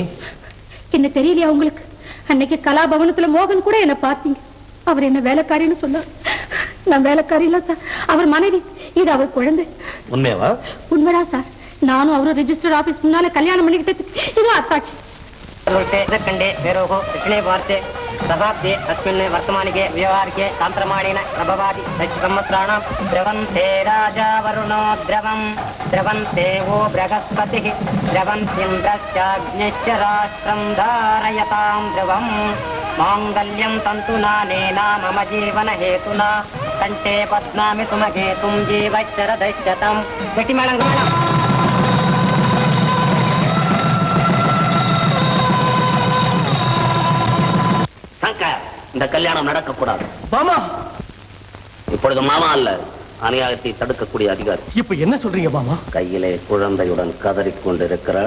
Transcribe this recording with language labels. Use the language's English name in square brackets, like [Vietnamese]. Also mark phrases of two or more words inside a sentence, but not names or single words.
[Tamil] என்ன தெரியலையா உங்களுக்கு? அன்னைக்கு கலாபவனத்துல மோகன் கூட என்ன பார்த்தீங்க. அவர் என்ன வேலைக்காரின்னு சொன்னார். நான் வேலைக்காரி இல்ல சார், அவர் மனைவி. இது அவர் குழந்தை. உண்மையாவா? உண்மைதான் சார். நானும் அவரும் [English] register office [Tamil] முன்னால கல்யாணம் பண்ணிக்கிட்டது இது அத்தாட்சி. [Sanskrit] शताब्दे अस्मिन् वर्तमानिके व्यवहारिके तान्त्रमाणेन प्रभवादि दशसंवत्सराणां द्रवन्ते राजा वरुणो द्रवं द्रवन्ते वो बृहस्पतिः द्रवन्तीन्द्रश्चाग्निश्च राष्ट्रं धारयतां ध्रुवं माङ्गल्यं तन्तुनानेन मम जीवनहेतुना कण्ठे पद्मामि सुमहेतुं जीवश्चरदश्यतं गतिमलं [Tamil] சங்கர், இந்த கல்யாணம் நடக்கக்கூடாது. மாமா, இப்பொழுது மாமா அல்ல, அநியாயத்தை தடுக்கக்கூடிய அதிகாரி. இப்ப என்ன சொல்றீங்க மாமா? கையிலே குழந்தையுடன் கதறிக்கொண்டிருக்கிறாள்.